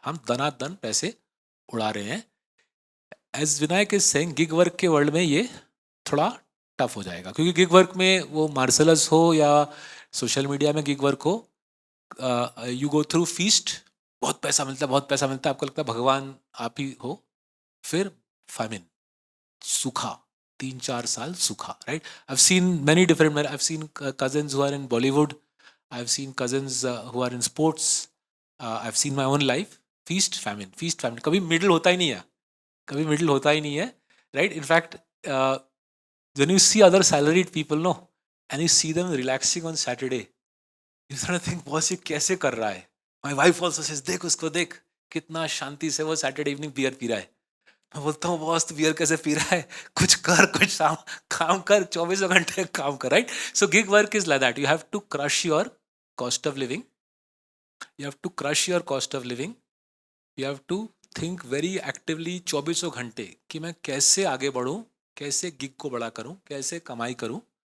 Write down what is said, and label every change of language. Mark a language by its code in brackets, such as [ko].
[hi] हम दनादन पैसे उड़ा रहे हैं। [en] as Vinayak is saying, [hi] gig work के वर्ल्ड में ये थोड़ा टफ हो जाएगा, क्योंकि गिग वर्क में वो मार्सलस हो या सोशल मीडिया में गिग वर्क हो, [en] you go through feast, [hi] बहुत पैसा मिलता है, बहुत पैसा मिलता है, आपको लगता है भगवान आप ही हो। फिर famine, सूखा, 3-4 साल सूखा। [en] right, I've seen many different, I've seen cousins who are in Bollywood, I've seen cousins who are in sports, I've seen my own life, feast famine, [hi] कभी मिडिल होता ही नहीं है, [en] कभी मिडिल होता ही नहीं है। Right, in fact when you see other salaried people, no, and you see them relaxing on Saturday, you sort of think, [hi] boss ये कैसे कर रहा है? [en] My wife also says, [hi] देख उसको, देख कितना शांति से वो सैटरडे इवनिंग बियर पी रहा है। मैं बोलता हूँ, बॉस तू बियर कैसे पी रहा है? कुछ कर, कुछ काम कर, 24 घंटे काम कर। [en] Right, so gig work is like that. You have to crush your cost of living, you have to crush your cost of living, you have to think very actively 24 घंटे [hi] कि मैं कैसे आगे बढ़ूँ, कैसे गिग को बड़ा करूँ, कैसे कमाई करूँ।